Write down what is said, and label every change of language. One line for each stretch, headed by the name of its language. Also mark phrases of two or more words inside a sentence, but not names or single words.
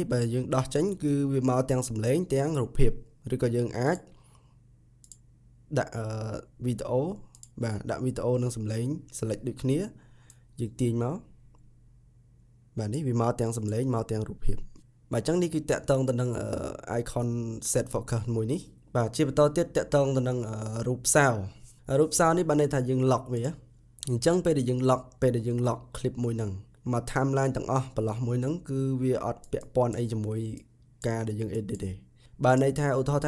Khmer: បើយើងដោះចេញគឺវាមកទាំងសំឡេងទាំងរូបភាពឬក៏យើងអាចដាក់វីដេអូបាទដាក់វីដេអូនិងសំឡេង select ដូចគ្នាយើងទាញមកបាទនេះវាមកទាំងសំឡេងមកទាំងរូបភាពបាទអញ្ចឹងនេះគឺតាក់ទងទៅនឹង
English: icon set focus
Khmer: មួយនេះបាទជាបន្តទៀតតាក់ ទងទៅនឹងរូបសោនេះបានន័យថាយើង lock វាអញ្ចឹងពេលដែលយើង lock clip មួយហ្នឹងមក timeline ទាំងអស់បន្លោះមួយហ្នឹងគឺវាអត់ពាក់ព័ន្ធអីជាមួយការដែលយើង edit ទេបាទន័យថាឧទាហរណ៍ថា